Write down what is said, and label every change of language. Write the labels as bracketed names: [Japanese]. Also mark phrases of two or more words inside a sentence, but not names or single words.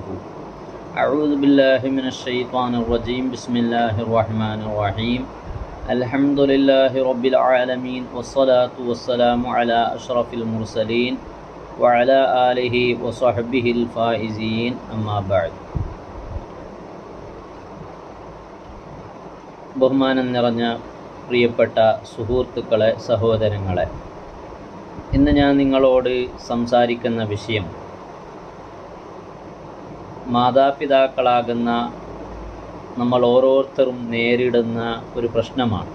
[Arabic] أعوذ بالله من الشيطان الرجيم. بسم الله الرحمن الرحيم. الحمد لله رب العالمين والصلاة والسلام على أشرف المرسلين وعلى آله وصحبه الفائزين. أما بعد. [Malayalam] ബഹുമാനം നിറഞ്ഞ പ്രിയപ്പെട്ട സുഹൃത്തുക്കളെ, സഹോദരങ്ങളെ, ഇന്ന് ഞാൻ നിങ്ങളോട് സംസാരിക്കുന്ന വിഷയം മാതാപിതാക്കളാകുന്ന നമ്മൾ ഓരോരുത്തരും നേരിടുന്ന ഒരു പ്രശ്നമാണ്.